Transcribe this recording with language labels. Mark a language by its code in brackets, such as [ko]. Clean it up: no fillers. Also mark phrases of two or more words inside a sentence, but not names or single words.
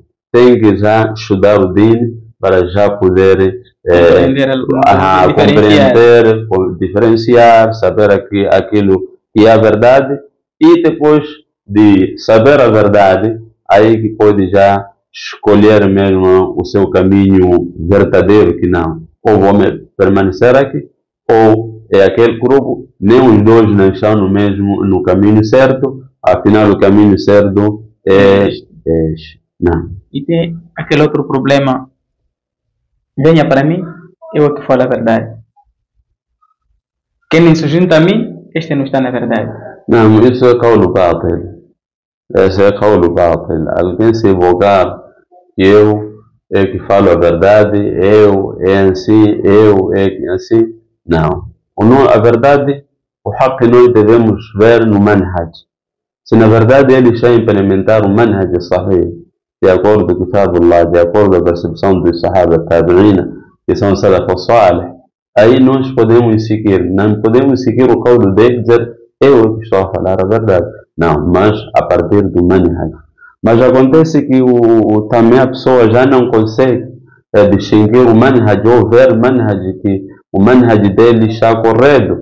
[pt] Tem que já estudar o dini para já poder compreender, diferenciar, saber aquilo que é a verdade, e depois de saber a verdade, aí que pode já escolher mesmo o seu caminho verdadeiro, que não, ou vou permanecer aqui, ou é aquele grupo, nem os dois não estão no caminho certo, afinal o caminho certo é este. Não. E tem aquele outro problema, venha para mim, eu te falo a verdade. Quem se junta a mim, este não está na verdade. Não, isso é [ar] قول باطل. [pt] Esse é [ar] قول باطل. [pt] Alguém se invocar que eu é que falo a verdade, eu é assim, eu é que assim. Não. A verdade, o haqq nós devemos ver no manhaj. Se na verdade eles já implementaram o [ar] منهج صحيح, [pt] de acordo com o Kitabullah, de acordo com a percepção dos [ar] الصحابة التابعين, [pt] que são [ar] سلف صالح, [pt] aí nós podemos seguir. Não podemos seguir o qawl dele e dizer eu que estou a falar a verdade. Não, mas a partir do manhaj. Mas acontece que também a pessoa já não consegue distinguir o manhaj ou ver o manhaj, que o manhaj dele está correto.